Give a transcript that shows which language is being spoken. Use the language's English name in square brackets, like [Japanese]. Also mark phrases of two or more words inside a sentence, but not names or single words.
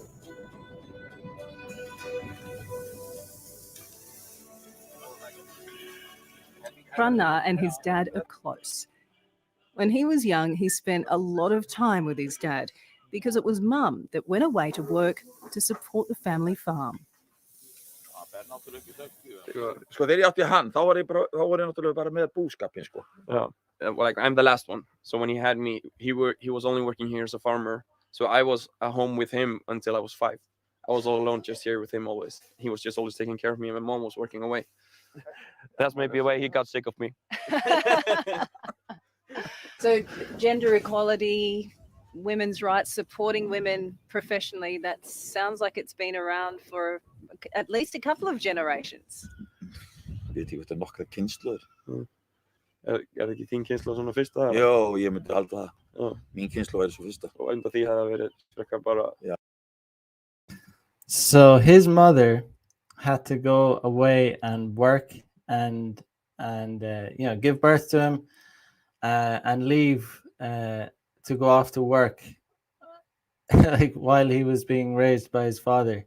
[English] Prana and his dad are close. When he was young, he spent a lot of time with his dad because it was Mum that went away to work to support the family farm. [Icelandic] Sko þegar ég átti hann, þá var ég náttúrulega bara með búskapinn, sko. [English] Like I'm the last one. So when he had me, he was only working here as a farmer. So I was at home with him until I was 5. I was all alone, just here with him always. He was just always taking care of me, and my mom was working away. That's maybe a way he got sick of me. So gender equality, women's rights, supporting women professionally, that sounds like it's been around for at least a couple of generations. [Icelandic] Veit ég þetta nokkra kynslóðir. Það ekki þín kynslóð svona fyrsta? Já, ég myndi halda það. Já. Mín kynslóð svo fyrsta. Og enda því hefði verið frekar bara... [English] Yeah. So his mother had to go away and work and give birth to him and leave to go off to work like while he was being raised by his father.